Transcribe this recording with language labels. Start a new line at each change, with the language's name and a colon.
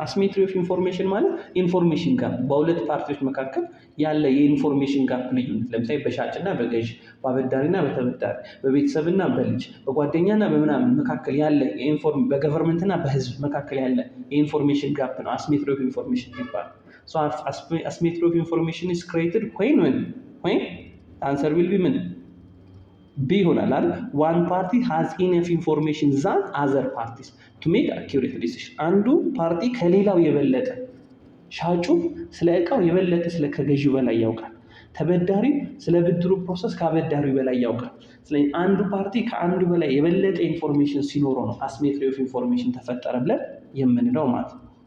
Amharic: አስሜትሪ ኦፍ ኢንፎርሜሽን ማለት ኢንፎርሜሽን ጋፕ በሁለት ፓርቲዎች መካከል ያለ የኢንፎርሜሽን ጋፕ ልዩነት፣ ለምሳሌ በሻጭና በገዥ፣ በአበዳሪና በተበዳሪ፣ በቤተሰብና በልጅ፣ በጓደኛና በምናምን መካከል ያለ በገቨርንመንትና በህዝብ መካከል ያለ የኢንፎርሜሽን ጋፕ ነው አስሜትሪ ኦፍ ኢንፎርሜሽን ይባላል። ሶ አስሜትሪ ኦፍ ኢንፎርሜሽን ኢዝ ክሬትድ
English: when answer will be
Amharic: ምን B ይሆናል አይደል?
English: one party has enough information than other parties to make accurate decision.
Amharic: አንዱ ፓርቲ ከሌላው የበለጠ ሻጩ ስለ እቃው የበለጠ ስለ ከገዢው በላይ ያውቃል። ተበዳሪው ስለ ብድሩ ፕሮሰስ ከአበዳሪው በላይ ያውቃል። ስለዚህ አንዱ ፓርቲ ከአንዱ በላይ የበለጠ ኢንፎርሜሽን ሲኖረው ነው አስሜትሪ ኦፍ ኢንፎርሜሽን ተፈጠረ ብለን የምንለው ማለት ነው።